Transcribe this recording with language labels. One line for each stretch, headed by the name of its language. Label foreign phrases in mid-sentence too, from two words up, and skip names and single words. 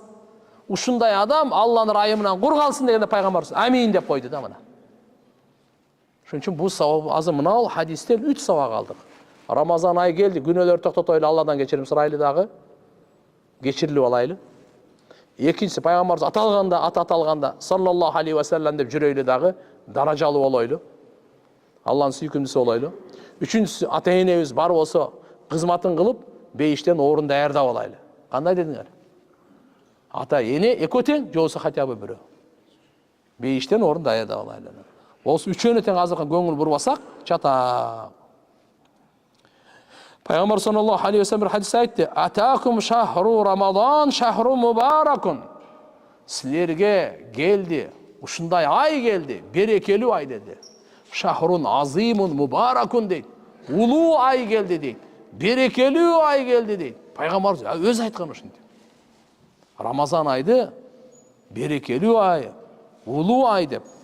Kyrgyz: Ушундай адам Алланын райымынан кур калсын дегенде пайгамбарыбыз амин деп койду да мына. Ошон үчүн бул сабак азыр мына хадистен 3 сабак алдык. Рамазан айы келди, күнөөлөрдү токтотойлу, Алладан кечирим сурайлы дагы. Кечирилип алайлы. Экинчиси пайгамбарыбыз аталганда, аталганда
Arabic: صلى الله عليه وسلم
Kyrgyz: деп жүрөйлү дагы, даражалуу болойлу. Алланын сүйкүмдүүсү болойлу. Үчүнчүсү ата-энебиз бар болсо, кызматын кылып, бейиштен орун даярдап алайлы. Кандай дедиңер? Ата-эне экөө тең, же болбосо
Russian: хотя бы
Kyrgyz: бирөө. Бейиштен орун даярдап алайлы. Болсо үчөөнү тең азыркы көңүл бурбасак, чата. Пайгамбар
Arabic: صلى الله عليه وسلم
Kyrgyz: бир хадис айтты:
Arabic: "أتاكم شهر رمضان شهر مبارك."
Kyrgyz: Силерге келди, ушундай ай келди, берекелүү ай деди.
Arabic: شهر عظيم مبارك дейт.
Kyrgyz: Улуу ай келди дейт. Берекелүү ай келди дейт. Пайгамбар өзү айткан ушинтип. Рамазан айды берекелүү ай, улуу ай деп.